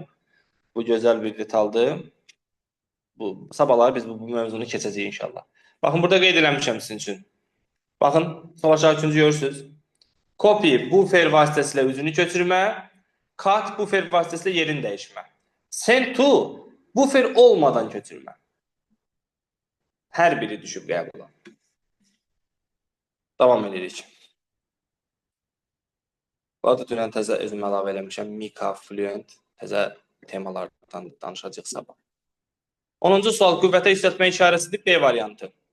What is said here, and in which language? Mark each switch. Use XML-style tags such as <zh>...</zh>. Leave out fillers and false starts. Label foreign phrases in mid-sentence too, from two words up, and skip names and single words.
<az>Bu gözəl bir detaldır. Sabahları biz bu mövzunu keçəcəyik inşallah. Baxın, burada qeyd eləmişəm sizin üçün. Baxın, sol aşağı üçüncü görürsünüz.</az> <en>Copy buffer</en> <az>vasitəsilə üzünü köçürmə,</az> <en>cut buffer</en> <az>vasitəsilə yerini dəyişmə.</az> <en>Send to buffer</en> <az>olmadan köçürmə. Hər biri düşüb qəbula. Davam edirik. Bu arada dünən təzə özüm əlavə eləmişəm. Mika, Fluent, təzə temalardan danışacaq sabah. 10-cu sual qüvvətə yüksəltmə işarəsidir, B variantı.</az>